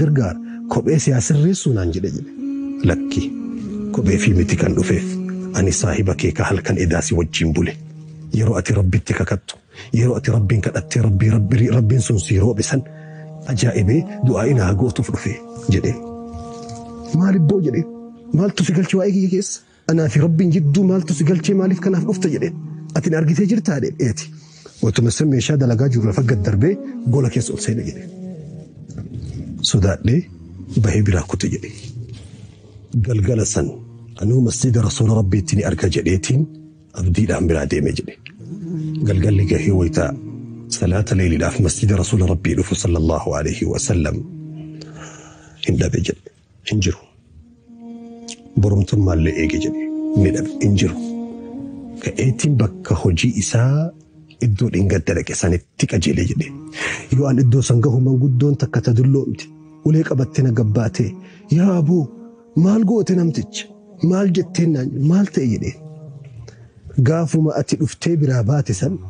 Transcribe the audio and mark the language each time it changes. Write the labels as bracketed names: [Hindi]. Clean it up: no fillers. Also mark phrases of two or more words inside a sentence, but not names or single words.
[Oromo] gargaara kophee siyaasirreessuu naan jedhe lakki kophee fi miti kan dhufeef ani saahiba kee ka halkan edaasi wajjin bule yeroo ati rabbitti kakattu yeroo ati rabbiin kadhattee rabbiin sun si roobe san ajaa'ibee du'aa inaa gootuuf dhufe jedhe maalibboo jedhe maaltu si galche waa'ee kiyya keessa anaa fi rabbiin jidduu maaltu si galchee maaliif kanaaf dhufte jedhe ati argitee jirtaa dheeti watuma san meeshaa dalagaa jiru lafa gad darbee gola keessa ol seene jedhe sodaadhee bahee biraa kute jedhe galgala san anuu masjida rasuula rabbiitti ni arga jedheetiin abdiidhaan biraa deeme jedhe galgalli gahee wayita salaata leeyliidhaaf masjida rasuula rabbii dhufu [Arabic] صلى الله عليه وسلم [Oromo] hin dhabe jedhe hin jiru borumtummaallee eege jedhe ni dhabe hin jiru ka'eetiin bakka hojii isaa iddoo dhingadda dhaqe sanitti qajeele jedhe yoo an iddoo san gahu manguddoon takka tadulloomti ulee qabattee na gabbaatee yaa aboo maal goote namticha maal jetteen naan maal ta'e jedhe gaafuma ati dhuftee biraa baate san